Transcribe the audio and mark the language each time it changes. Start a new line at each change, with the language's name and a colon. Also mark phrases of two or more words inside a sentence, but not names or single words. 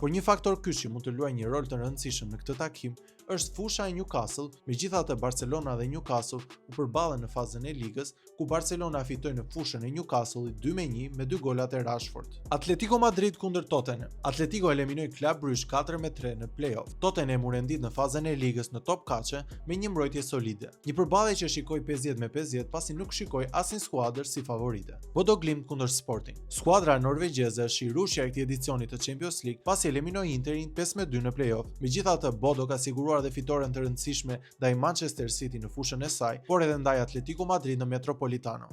Albanian: Por një faktor kyç që mund të luajë një rol të rëndësishëm në këtë takim është fusha e Newcastle. Megjithatë, Barcelona dhe Newcastle u përballen në fazën e ligës, ku Barcelona fitoi në fushën e Newcastle 2-1 me 2 golat e Rashford. Atletico Madrid kundër Tottenham. Atletico eliminoi Club Brugge 4-3 në play-off. Tottenham u rendit në fazën e ligës në top kaçe me një mbrojtje solide. Një përballje që shikoi 50-50 pasi nuk shikoi asnjë skuadër si favorite. Bodo Glimt kundër Sporting. Skuadra norvegjeze është i rushja e këtij edicioni të Champions League pasi eliminoi Interin 5-2 në play-off. Megjithatë, Bodo ka siguruar dhe fitoren të rëndësishme ndaj Manchester City në fushën e saj, por edhe ndaj Atletico Madrid në Metropolitano.